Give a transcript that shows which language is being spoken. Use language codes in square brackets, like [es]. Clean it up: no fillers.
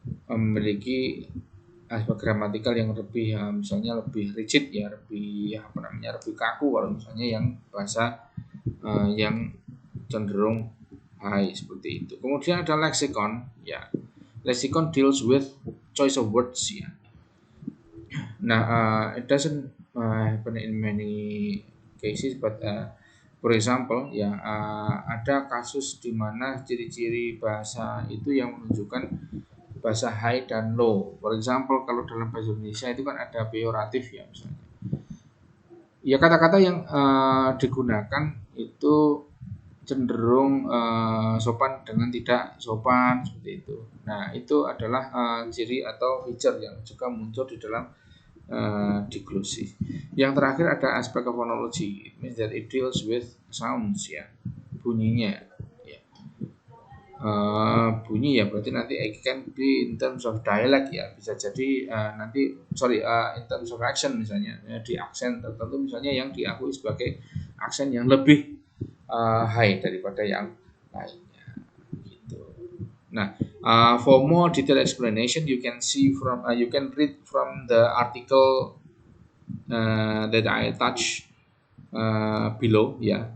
[id] Memiliki aspek gramatikal yang lebih misalnya lebih rigid ya, lebih kaku kalau misalnya yang bahasa yang cenderung high seperti itu. Kemudian ada lexicon ya. [en] Lexicon deals with choice of words ya. [id] Nah, [en] it doesn't happen in many cases, but for example [id] ya, ada kasus di mana ciri-ciri bahasa itu yang menunjukkan bahasa high dan low. [en] For example, [id] kalau dalam bahasa Indonesia itu kan ada peyoratif ya misalnya. Ya kata-kata yang digunakan itu cenderung sopan dengan tidak sopan seperti itu. Nah, itu adalah ciri atau feature yang juga muncul di dalam diglosi. Yang terakhir ada aspek phonology. [en] It means that it deals with sounds [id] ya, bunyinya. Ya. Bunyi ya berarti nanti [en] it can be in terms of dialect [id] ya, bisa jadi [en] in terms of accent [id] misalnya ya, di aksen tertentu misalnya yang diakui sebagai aksen yang lebih high daripada yang lainnya gitu. [en] Nah, for more detailed explanation you can read from the article that I attach below ya.